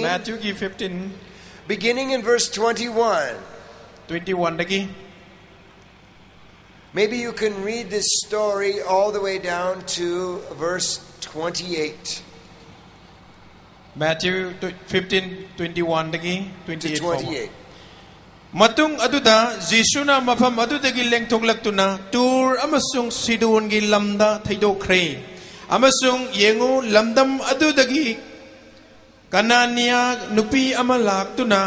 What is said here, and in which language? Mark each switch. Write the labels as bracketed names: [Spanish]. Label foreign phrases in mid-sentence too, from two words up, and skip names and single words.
[English] Matthew 15. Beginning in verse 21. [Manipuri] 21 dagi. [English] Maybe you can read this story all the way down to verse 28. Matthew 15, 21 dagi, 28. [Manipuri] Matung aduda Jisuna mafam adudagi lengtonglak tuna tur amasung sidun gi lamda thaidokre amasung yengu lamdam adudagi kanania nupi amalak tuna